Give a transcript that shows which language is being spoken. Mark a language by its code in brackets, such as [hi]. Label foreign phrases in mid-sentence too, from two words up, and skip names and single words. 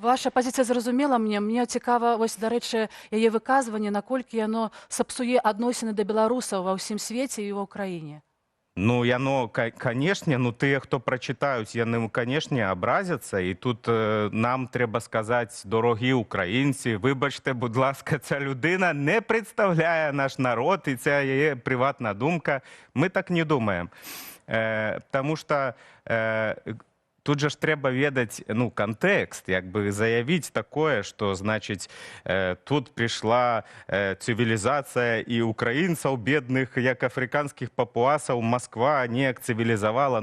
[be] Ваша пазіцыя зразумела мне. Мне цікава, вось, дарэчы, яе выказванне, наколькі яно сапсуе адносіны да беларусаў ва ўсім свеце і ва ўкраіне. Ну, яно, канешне, ну, тыя, хто прачытаюць, яны, канешне, абразяцца, і тут нам трэба сказаць, дорогі украінцы, выбачце, [uk] будь ласка, ця людина [be] не прадстаўляе наш народ, і ця яе прыватная думка. Мы так не думаем. Таму што тут же ж трэба ведаць, ну, кантэкст, як бы заявіць такое, што, значыць, тут прыйшла цывілізацыя і украінцаў бедных, як афрыканскіх папуасаў, Москва неяк цывілізавала.